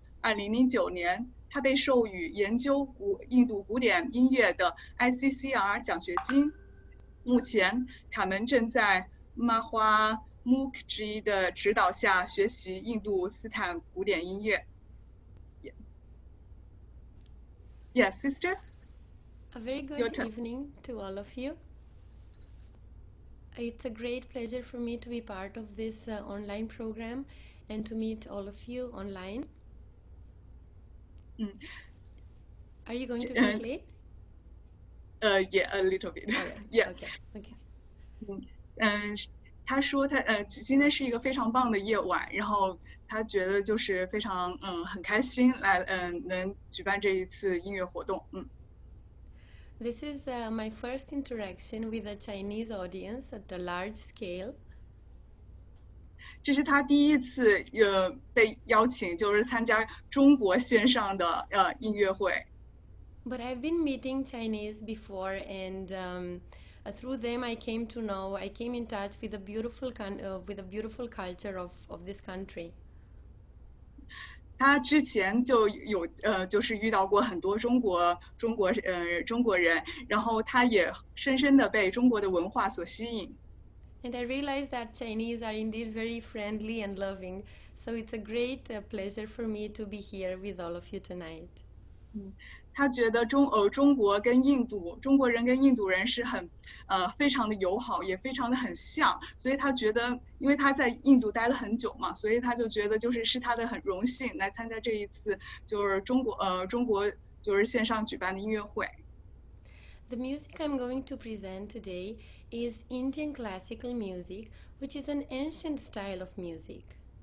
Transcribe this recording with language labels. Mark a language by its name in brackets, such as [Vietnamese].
[Chinese] 2009年，他被授予研究印度古典音乐的 ICCR 奖学金。目前，卡门正在玛花穆克吉的指导下学习印度斯坦古典音乐。 [English] Yes, sister. A very good evening to all of you. It's a great pleasure for me to be part of this online program and to meet all of you online. Are you going to translate? Yeah, a little bit. Yeah. Okay. [Chinese] 他说今天是一个非常棒的夜晚，然后他觉得就是非常很开心能举办这一次音乐活动。 [English] This is my first interaction with a Chinese audience at a large scale. [Chinese] 这是他第一次被邀请，就是参加中国线上的音乐会。 [English] But I've been meeting Chinese before, and through them I came in touch with a beautiful culture of this country. [Chinese] 他之前就有就是遇到过很多中国人，然后他也深深的被中国的文化所吸引。 [English] And I realized that Chinese are indeed very friendly and loving, so it's a great pleasure for me to be here with all of you tonight. [Chinese] 他觉得中国人跟印度人是非常的友好，也非常的很像，所以他觉得，因为他在印度待了很久嘛，所以他就觉得是他的很荣幸来参加这一次就是中国就是线上举办的音乐会。 [English] The music I'm going to present today is Indian classical music, which is an ancient style of music.